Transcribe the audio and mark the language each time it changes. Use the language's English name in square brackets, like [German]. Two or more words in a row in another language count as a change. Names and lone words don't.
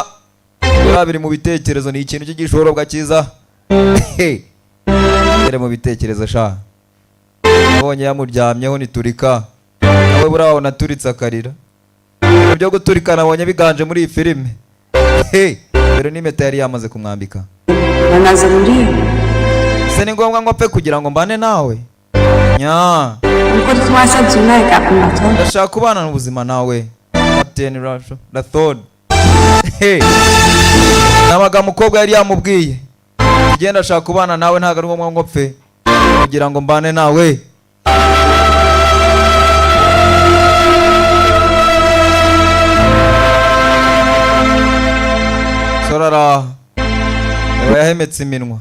[Kinyarwanda] Biri mu bitekerezo ni ikintu cy'igishoro bwakiza. Biri mu bitekerezo sha. Abonye yamuryamyeho niturika. Nawe buraho naturitse akarira. Ibyo guturika nabonye biganje muri iyi filime. Pero n'impeta yari yamaze kumwambika. [Hindi] वरना जरूरी है [Kinyarwanda] Se ni ngombwa ngo pe kugira ngo mbane nawe. Nya. [Hindi] हमको तो तुम्हारे साथ जीना है कैप्टन राठौर [Kinyarwanda] ndashaka kubana n'ubuzima nawe Captain Rathod. Hey, nabaga mukobwa yari yamubwiye genda ashaka kubana nawe ntago ari ngombwa ngo pfe kugira ngo mbane nawe. Sorara yawe yahemetse iminwa.